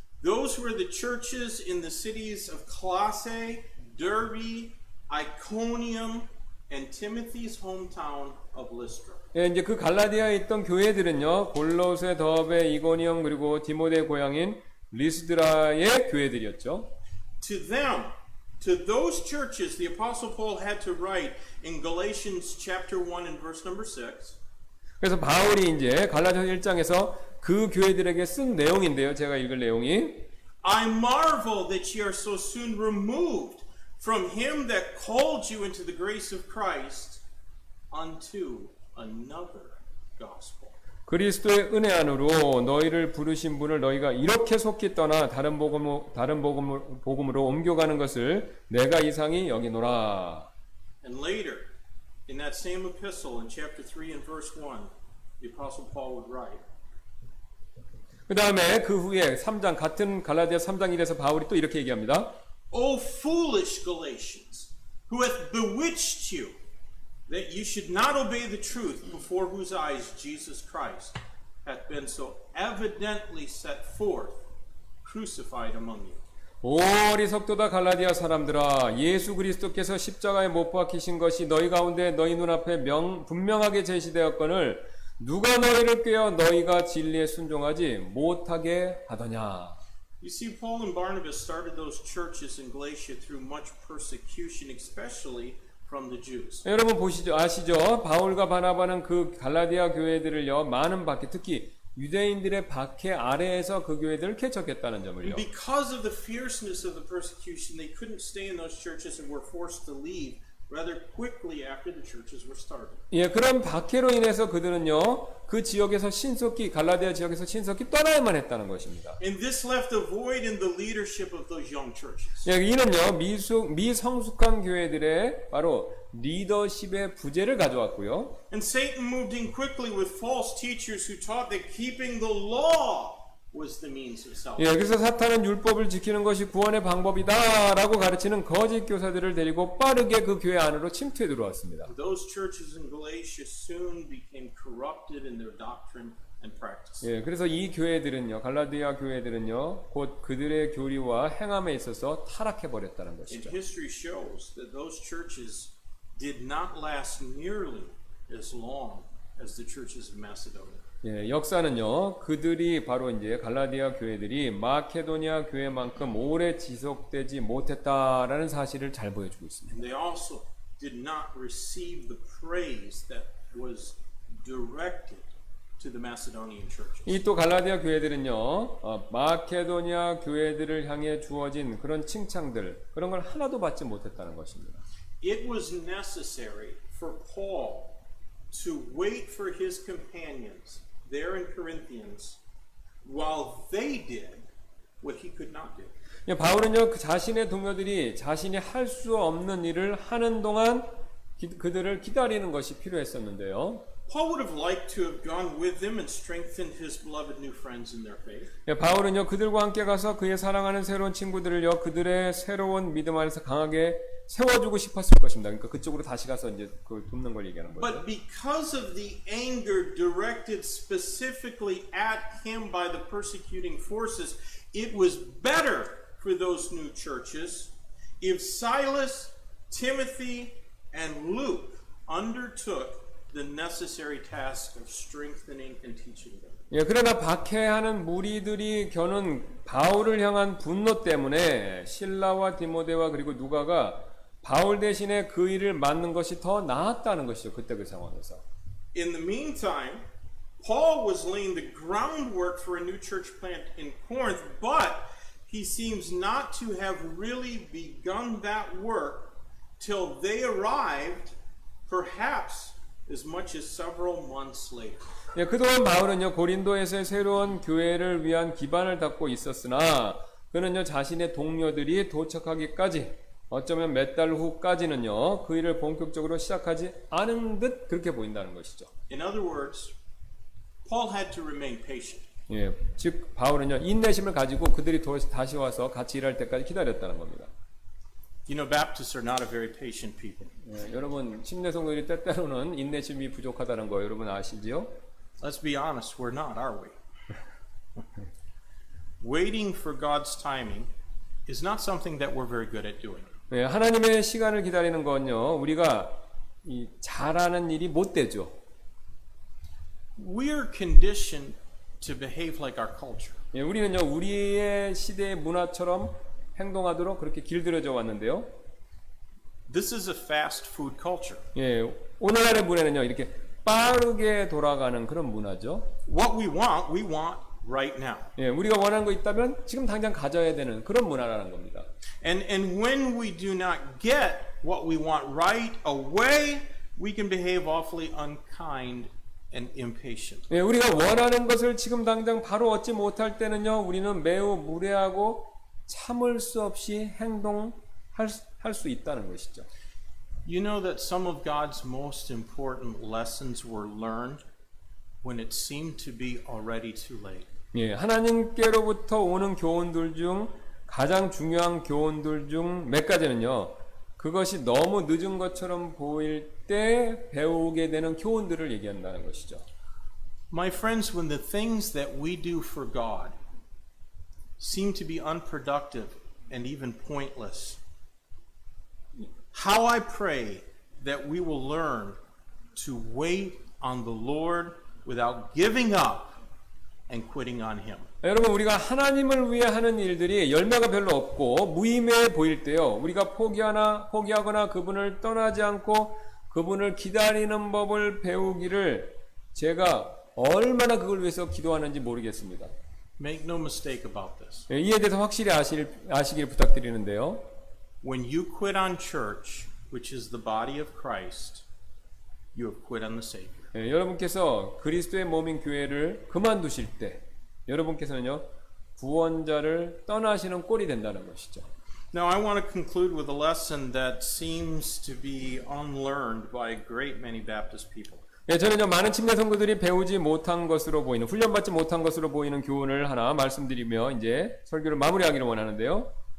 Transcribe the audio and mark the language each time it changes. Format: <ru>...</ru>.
<en>Those were the churches in the cities of Colossae, Derbe, Iconium, and Timothy's hometown of Lystra.</en> <ko>예, 이제 그 갈라디아에 있던 교회들은요 골로새, 더베, 이고니움 그리고 디모데 고향인 리스드라의 교회들이었죠.</ko> <en>To them, to those churches, the Apostle Paul had to write in Galatians chapter 1 and verse number 6.</en> <ko>그래서 바울이 이제 갈라디아 1장에서 그 교회들에게 쓴 내용인데요. 제가 읽을 내용이</ko> <en>I marvel that ye are so soon removed from him that called you into the grace of Christ unto another gospel.</en> <ko>그리스도의 은혜 안으로 너희를 부르신 분을 너희가 이렇게 속히 떠나 다른 복음으로 옮겨가는 것을 내가 이상히 여기노라.</ko> <en>And later, in that same epistle, in chapter 3 and verse 1, the Apostle Paul would write,</en> <ko>그 다음에 그 후에 3장 같은 갈라디아 3장 1에서 바울이 또 이렇게 얘기합니다.</ko> <en>O foolish Galatians, who hath bewitched you, that you should not obey the truth, before whose eyes Jesus Christ hath been so evidently set forth, crucified among you.</en> <ko>오 어리석도다 갈라디아 사람들아 예수 그리스도께서 십자가에 못 박히신 것이 너희 가운데 너희 눈앞에 분명하게 제시되었거늘 누가 너희를 꾀어 너희가 진리에 순종하지 못하게 하더냐.</ko> <en>You see, Paul and Barnabas started those churches in Galatia through much persecution, especially from the Jews.</en> <ko>여러분 아시죠? 바울과 바나바는 그 갈라디아 교회들을요 많은 박해, 특히 유대인들의 박해 아래에서 그 교회들을 개척했다는 점을요.</ko> <en>Because of the fierceness of the persecution, they couldn't stay in those churches and were forced to leave rather quickly after the churches were started.</en> <ko>예, 그런 박해로 인해서 그들은요 그 지역에서 갈라디아 지역에서 신속히 떠나야만 했다는 것입니다.</ko> <en>And this left a void in the leadership of those young churches.</en> <ko>예, 이는요 미성숙한 교회들의 바로 리더십의 부재를 가져왔고요.</ko> <en>And Satan moved in quickly with false teachers who taught that keeping the law was the means of salvation.</en> <ko>예, 그래서 사탄은 율법을 지키는 것이 구원의 방법이다라고 가르치는 거짓 교사들을 데리고 빠르게 그 교회 안으로 침투해 들어왔습니다.</ko> <en>Those churches in Galatia soon became corrupted in their doctrine and practice.</en> <ko>예, 그래서 이 교회들은요, 갈라디아 교회들은요, 곧 그들의 교리와 행함에 있어서 타락해 버렸다는</ko> <en>And</en> <ko>것이죠.</ko> <en>history shows that those churches did not last nearly as long as the churches of Macedonia.</en> <ko>예, 역사는요, 그들이 바로 이제 갈라디아 교회들이 마케도니아 교회만큼 오래 지속되지 못했다라는 사실을 잘 보여주고 있습니다.</ko> <en>And they also did not receive the praise that was directed to the Macedonian churches.</en> <ko>이 또 갈라디아 교회들은요, 마케도니아 교회들을 향해 주어진 그런 칭찬들, 그런 걸 하나도 받지 못했다는 것입니다.</ko> <en>It was necessary for Paul to wait for his companions there in Corinthians while they did what he could not do.</en> <ko>예, 바울은요, 그 자신의 동료들이 자신이 할 수 없는 일을 하는 동안 그들을 기다리는 것이 필요했었는데요.</ko> <en>Paul would have liked to have gone with them and strengthened his beloved new friends in their faith.</en> <ko>예, 바울은요 그들과 함께 가서 그의 사랑하는 새로운 친구들을요 그들의 새로운 믿음 안에서 강하게 세워주고 싶었을 것입니다. 그러니까 그쪽으로 다시 가서 이제 그걸 돕는 걸 얘기하는 거죠.</ko> <en>But because of the anger directed specifically at him by the persecuting forces, it was better for those new churches if Silas, Timothy, and Luke undertook the necessary task of strengthening and teaching them.</en> <ko>예, 그러나 박해하는 무리들이 겨눈 바울을 향한 분노 때문에 신라와 디모데와 그리고 누가가 바울 대신에 그 일을 맡는 것이 더 나았다는 것이죠. 그때 그 상황에서.</ko> <en>In the meantime, Paul was laying the groundwork for a new church plant in Corinth, but he seems not to have really begun that work till they arrived, perhaps as much as several months later.</en> <ko>예, 그동안 바울은요 고린도에서의 새로운 교회를 위한 기반을 닦고 있었으나 그는요 자신의 동료들이 도착하기까지 어쩌면 몇 달 후까지는요 그 일을 본격적으로 시작하지 않은 듯 그렇게 보인다는 것이죠.</ko> <en>In other words, Paul had to remain patient.</en> <ko>예, 즉 바울은요 인내심을 가지고 그들이 다시 와서 같이 일할 때까지 기다렸다는 겁니다.</ko> <en>You know, Baptists are not a very patient people.</en> <ko>예, 여러분 침례 성도들이 때때로는 인내심이 부족하다는 거 여러분 아시지요?</ko> <en>Let's be honest, we're not, are we? Waiting for God's timing is not something that we're very good at doing.</en> <ko>예, 하나님의 시간을 기다리는 건요 우리가 잘하는 일이 못 되죠.</ko> <en>We're conditioned to behave like our culture.</en> <ko>예, 우리는요 우리의 시대의 문화처럼 행동하도록 그렇게 길들여져 왔는데요.</ko> <en>This is a fast food culture.</en> <ko>예, 오늘날의 문화는요 이렇게 빠르게 돌아가는 그런 문화죠.</ko> <en>What we want right now.</en> <ko>예, 우리가 원하는 거 있다면 지금 당장 가져야 되는 그런 문화라는 겁니다.</ko> <en>And when we do not get what we want right away, we can behave awfully unkind and impatient.</en> <ko>예, 우리가 원하는 것을 지금 당장 바로 얻지 못할 때는요 우리는 매우 무례하고 참을 수 없이 행동할 수 있다는 것이죠.</ko> <en>You know that some of God's most important lessons were learned when it seemed to be already too late.</en> <ko>예, 하나님께로부터 오는 교훈들 중 가장 중요한 교훈들 중 몇 가지는요. 그것이 너무 늦은 것처럼 보일 때 배우게 되는 교훈들을 얘기한다는 것이죠.</ko> <en>My friends, when the things that we do for God seem to be unproductive and even pointless, how I pray that we will learn to wait on the Lord without giving up and quitting on Him.</en> <ko>여러분 우리가 하나님을 위해 하는 일들이 열매가 별로 없고 무의미해 보일 때요. 우리가 포기하거나 그분을 떠나지 않고 그분을 기다리는 법을 배우기를 제가 얼마나 그걸 위해서 기도하는지 모르겠습니다.</ko> <en>Make no mistake about this.</en> <ko>이에 대해서 확실히 아시길 부탁드리는데요.</ko> <en>When you quit on church, which is the body of Christ, you have quit on the Savior.</en> <ko>여러분께서 그리스도의 몸인 교회를 그만두실 때 여러분께서는요 구원자를 떠나시는 꼴이 된다는 것이죠.</ko> <en>Now I want to conclude with a lesson that seems to be unlearned by a great many Baptist people.</en> <ko>저는요 많은 침례 성도들이 배우지 못한 것으로 보이는 훈련받지 못한 것으로 보이는 교훈을 하나 말씀드리며 이제 설교를 마무리하기를 원하는데요.</ko>